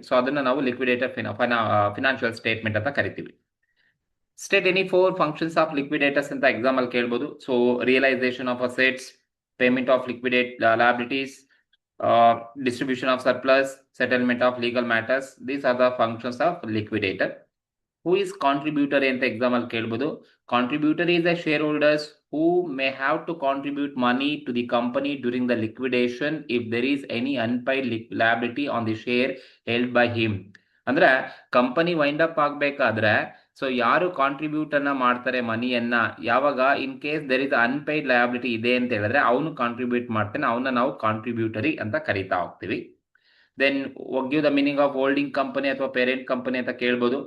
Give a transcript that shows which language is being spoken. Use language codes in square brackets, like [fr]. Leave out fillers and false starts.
[kn] So ಅದನ್ನ ನಾವು liquidator financial statement ಅಂತ ಕರಿತೀವಿ. [en] state any 4 functions of liquidators [kn] ಅಂತ ಎಕ್ಸಾಮ್ ಅಲ್ಲಿ ಕೇಳ್ಬೋದು. [en] So realisation of assets, payment of liquidate liabilities, distribution of surplus, settlement of legal matters. These are the functions of liquidator. Who is contributor [kn] ಅಂತ exam ಅಲ್ಲಿ ಕೇಳ್ಬೋದು. [en] Contributor is a shareholders who may have to contribute money to the company during the liquidation if there is any unpaid liability on the share held by him. [kn] ಅಂದ್ರೆ company wind up ಆಗ್ಬೇಕಾದ್ರೆ so ಯಾರು contribute ಅನ್ನ ಮಾಡ್ತಾರೆ ಮನಿಯನ್ನ, ಯಾವಾಗ [en] in case there is unpaid liability [kn] ಇದೆ ಅಂತ ಹೇಳಿದ್ರೆ ಅವನು ಕಾಂಟ್ರಿಬ್ಯೂಟ್ ಮಾಡ್ತಾನೆ, ಅವನ್ನ ನಾವು ಕಾಂಟ್ರಿಬ್ಯೂಟರಿ ಅಂತ ಕರಿತಾ ಹೋಗ್ತೀವಿ. [en] then give the meaning of holding company ಅಥವಾ parent company [kn] ಅಂತ ಕೇಳ್ಬೋದು.